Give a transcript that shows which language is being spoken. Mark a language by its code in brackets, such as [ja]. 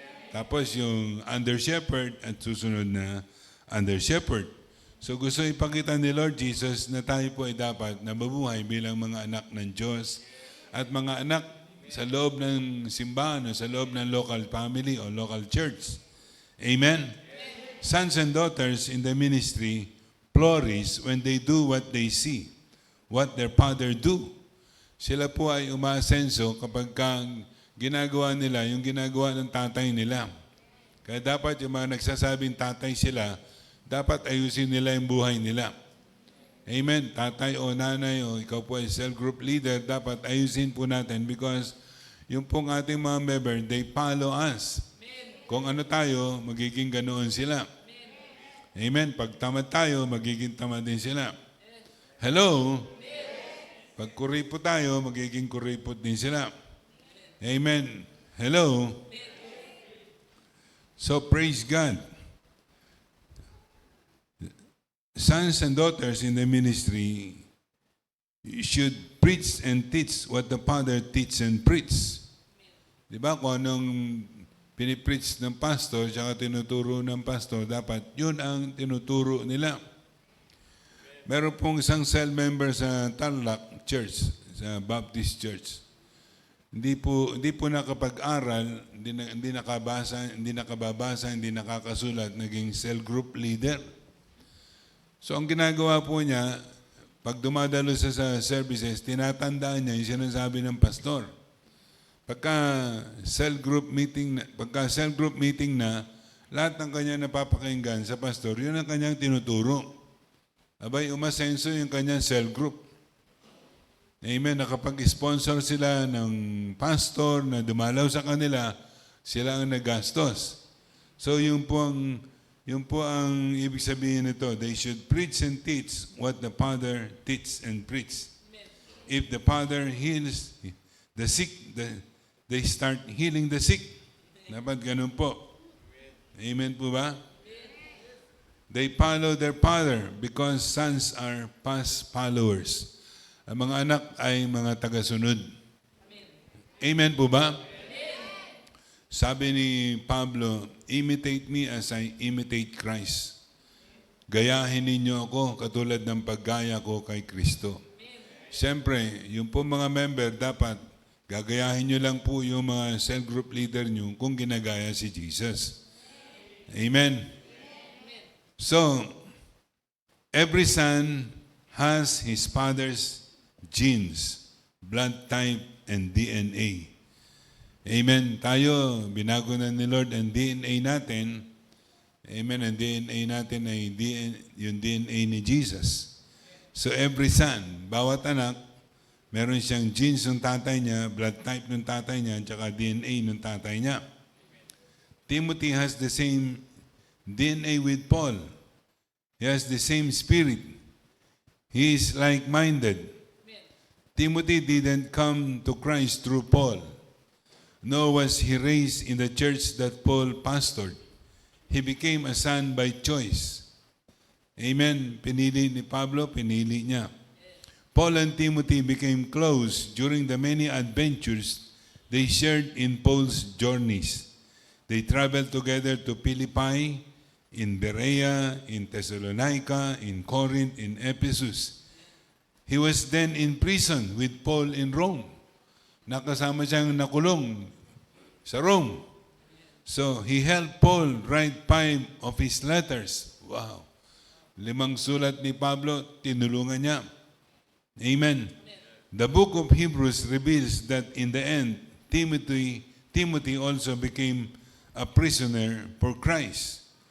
[tl] Tapos yung under shepherd at susunod na under shepherd. So gusto ipakita ni Lord Jesus na tayo po ay dapat na mabuhay bilang mga anak ng Diyos at mga anak sa loob ng simbahan o sa loob ng local family o local church. Amen? [en] Sons and daughters in the ministry flourish when they do what they see, what their father do. [tl] Sila po ay umaasenso kapag ginagawa nila yung ginagawa ng tatay nila. Kaya dapat yung mga nagsasabing tatay sila, dapat ayusin nila yung buhay nila. Amen. Tatay o nanay o ikaw po ay cell group leader, dapat ayusin po natin because yung pong ating mga member, [en] they follow us. [tl] Kung ano tayo, magiging ganoon sila. Amen. Pag tamad tayo, magiging tamad din sila. Hello? Pag kuripot tayo, magiging kuripot din sila. Amen. Hello? [en] So praise God. Sons and daughters in the ministry should preach and teach what the Father teach and preach. [tl] Di ba? Kung anong pinipreach ng pastor at tinuturo ng pastor, dapat yun ang tinuturo nila. Meron pong isang cell member sa Tarlac Church, sa Baptist Church. Hindi po nakapag-aral, hindi nakababasa, hindi nakakasulat, naging cell group leader. So ang ginagawa po niya, pag dumadalo siya sa services, tinatandaan niya yung sinasabi ng pastor. Pagka cell group meeting na, lahat ng kanya napapakinggan sa pastor, yun ang kanyang tinuturo. Abay, umasenso yung kanyang cell group. Amen. Nakapag-sponsor sila ng pastor na dumalaw sa kanila, sila ang nagastos. So yung po ang ibig sabihin nito. They should preach and teach what the Father teach and preach. [en] If the Father heals the sick, they start healing the sick. [tl] Dapat ganun po. Amen po ba? [en] They follow their father because sons are past followers. [tl] Ang mga anak ay mga tagasunod. Amen po ba? Sabi ni Pablo, [en] imitate me as I imitate Christ. [tl] Gayahin ninyo ako katulad ng paggaya ko kay Kristo. Siyempre, yung po mga member, dapat gagayahin nyo lang po yung mga cell group leader nyo kung ginagaya si Jesus. Amen. [en] So, every son has his father's genes, blood type, and DNA. Amen. [tl] Tayo, binago na ni Lord ang DNA natin. Amen. Ang DNA natin ay yung DNA ni Jesus. So every son, bawat anak, meron siyang genes ng tatay niya, blood type ng tatay niya, at saka DNA ng tatay niya. [en] Timothy has the same DNA with Paul. He has the same spirit. He is like-minded. Timothy didn't come to Christ through Paul, nor was he raised in the church that Paul pastored. He became a son by choice. Amen. [tl] Pinili ni Pablo, pinili niya. [en] Paul and Timothy became close during the many adventures they shared in Paul's journeys. They traveled together to Philippi, in Berea, in Thessalonica, in Corinth, in Ephesus. He was then in prison with Paul in Rome. [tl] Nakasama siyang nakulong sa Rome. [en] So, he helped Paul write 5 of his letters. Wow. [tl] 5 sulat ni Pablo, tinulungan niya. Amen. [en] The book of Hebrews reveals that in the end, Timothy also became a prisoner for Christ.